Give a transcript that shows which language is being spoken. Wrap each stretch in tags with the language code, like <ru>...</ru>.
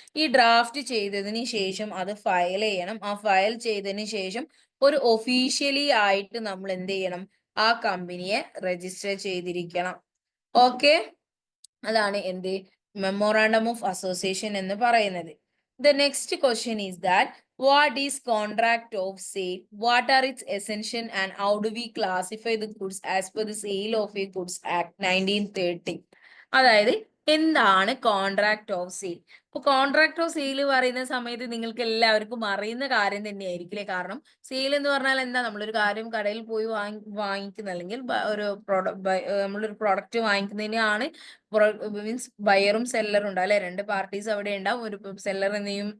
<ml>ഈ ഡ്രാഫ്റ്റ് ചെയ്തതിന് ശേഷം അത് ഫയൽ ചെയ്യണം. ആ ഫയൽ ചെയ്തതിന് ശേഷം ഒരു ഒഫീഷ്യലി ആയിട്ട് നമ്മൾ എന്ത് ചെയ്യണം? ആ കമ്പനിയെ രജിസ്റ്റർ ചെയ്തിരിക്കണം. ഓക്കെ. അതാണ് എന്ത്? മെമ്മോറാണ്ടം ഓഫ് അസോസിയേഷൻ എന്ന് പറയുന്നത്.</ml> <en>The next question is that what is contract of sale? What are its essential and how do we classify the goods as per the Sale of a Goods Act 1930?</en> <ml>അതായത് എന്താണ് contract of sale? ഇപ്പൊ contract of sale പറയുന്ന സമയത്ത് നിങ്ങൾക്ക് എല്ലാവർക്കും അറിയുന്ന കാര്യം തന്നെയായിരിക്കില്ലേ. കാരണം സെയിൽ എന്ന് പറഞ്ഞാൽ എന്താ? നമ്മളൊരു കാര്യം കടയിൽ പോയി വാങ്ങിക്കുന്ന, അല്ലെങ്കിൽ ഒരു നമ്മളൊരു പ്രൊഡക്റ്റ് വാങ്ങിക്കുന്നതിനാണ്. മീൻസ് ബയറും സെല്ലറും ഉണ്ടാവും അല്ലെ, രണ്ട് പാർട്ടീസ് അവിടെ ഉണ്ടാവും. ഒരു സെല്ലർ എന്ത് ചെയ്യും?</ml>